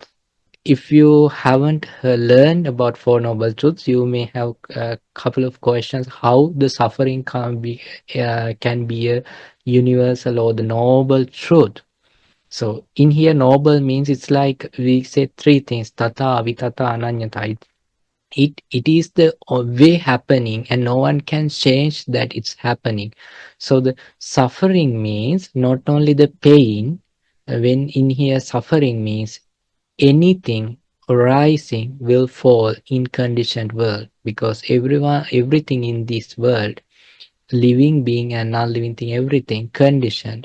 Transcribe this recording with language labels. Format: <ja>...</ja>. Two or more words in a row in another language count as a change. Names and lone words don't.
<en>If you haven't learned about Four Noble Truths, you may have a couple of questions how the suffering can be a universal or the noble truth. So in here, noble means it's like we say three things:</en> <pi>तथता, अवितथता, अनञ्ञथता.</pi> <en>It is the way happening, and no one can change that it's happening. So the suffering means not only the pain. When in here, suffering means anything arising will fall in conditioned world, because everything in this world, living being and non-living thing, everything conditioned.</en>